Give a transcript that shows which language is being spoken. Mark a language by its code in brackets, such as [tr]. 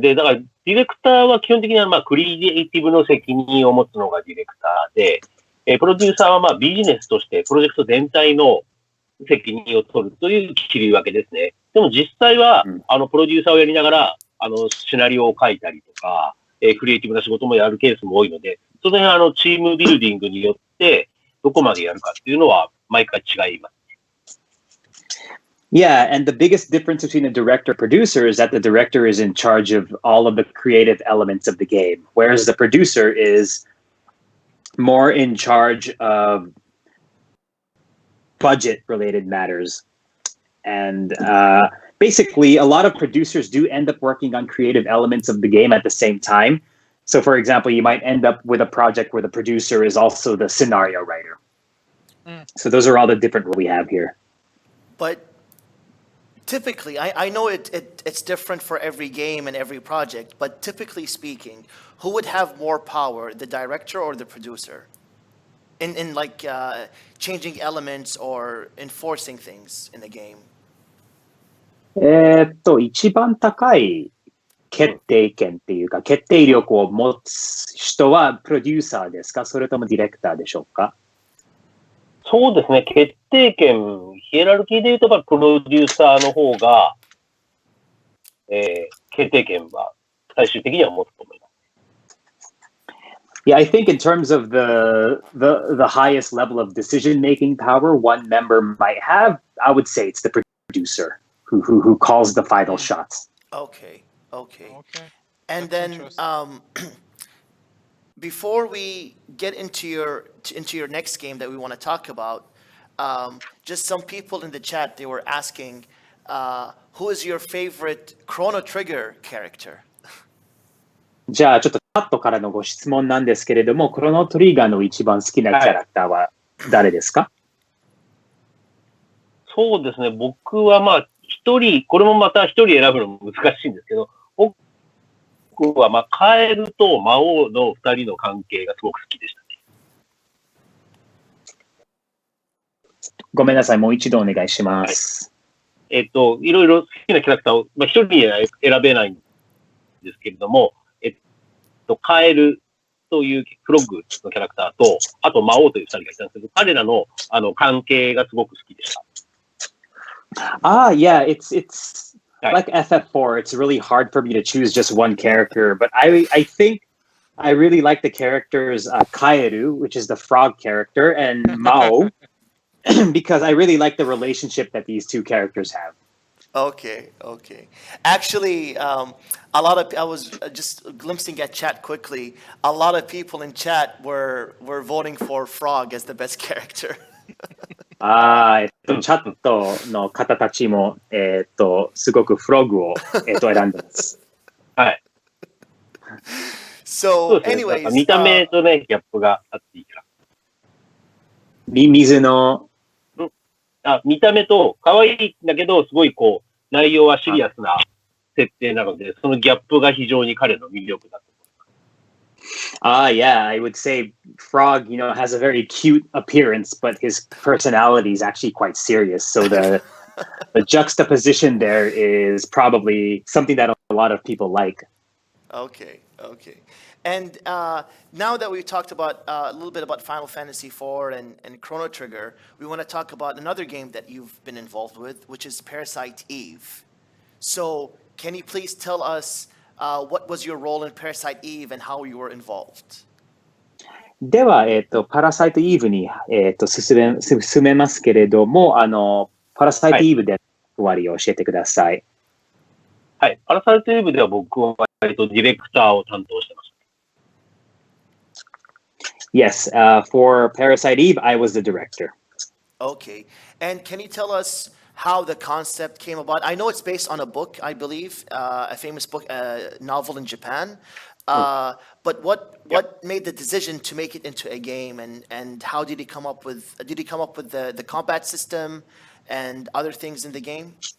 [ja] で、だから、ディレクターは基本的には、まあ、クリエイティブの責任を持つのがディレクターで、プロデューサーは、まあ、ビジネスとして、プロジェクト全体の責任を取るという切り分けですね。でも実際は、プロデューサーをやりながら、シナリオを書いたりとか、クリエイティブな仕事もやるケースも多いので、その辺チームビルディングによって、どこまでやるかっていうのは、毎回違います。 [en] Yeah, and the biggest difference between a director and producer is that the director is in charge of all of the creative elements of the game, whereas the producer is more in charge of budget-related matters. And basically, a lot of producers do end up working on creative elements of the game at the same time. So, for example, you might end up with a project where the producer is also the scenario writer. So those are all the different roles we have here. But typically, I know it's different for every game and every project, but typically speaking, who would have more power, the director or the producer? In like changing elements or enforcing things in the game? [ja] 一番高い決定権っていうか、決定力を持つ人はプロデューサーですか？それともディレクターでしょうか？そうですね。決定権、ヒエラルキーで言うと、プロデューサーの方が、決定権は最終的には持つと思います。 [en] Yeah, I think in terms of the highest level of decision-making power one member might have, I would say it's the producer who calls the final shots. Okay. And then before we get into your next game that we want to talk about, just some people in the chat, they were asking, who is your favorite Chrono Trigger character? [ja] じゃあちょっとチャットからのご質問なんですけれども、クロノトリガーの一番好きなキャラクターは誰ですか？そうですね。僕はまあ一人、これもまた一人選ぶの難しいんですけど、僕はまあカエルと魔王の二人の関係がすごく好きでしたね。ごめんなさい、もう一度お願いします。はい、いろいろ好きなキャラクターを、まあ、一人には選べないんですけれども、カエルというフロッグのキャラクターと、あと魔王という二人がいたんですけど、彼らの関係がすごく好きでした。 [en] Yeah, it's Right. like FF4. It's really hard for me to choose just one character, but I think I really like the characters Kaeru, which is the frog character, and Mao, because I really like the relationship that these two characters have. Okay, okay. Actually, a lot of I was just glimpsing at chat quickly. A lot of people in chat were voting for Frog as the best character. [ja] チャットの方たちも、すごくフログを、選んでます。はい。そ [en] So, [ja] うですね。なんか [en] anyways, [ja] 見た目とね、ギャップがあっていいか水の、ら。見た目と可愛いんだけど、すごいこう、内容はシリアスな設定なので、そのギャップが非常に彼の魅力だと。 [en] Yeah, I would say Frog, has a very cute appearance, but his personality is actually quite serious. So the juxtaposition there is probably something that a lot of people like. okay, okay. And now that we've talked about a little bit about Final Fantasy IV and Chrono Trigger, we want to talk about another game that you've been involved with, which is Parasite Eve. So, can you please tell us what was your role in Parasite Eve and how you were involved? [ja] では、パラサイトイーブに、進めますけれども、パラサイトイーブで終わりを教えてください。はい。パラサイトイブでは僕は割とディレクターを担当してました。 [en] Yes, for Parasite Eve, I was the director. Okay. And can you tell us how the concept came about? I know it's based on a book, I believe, a famous book, novel in Japan. But what made the decision to make it into a game, and how did he come up with the combat system and other things in the game?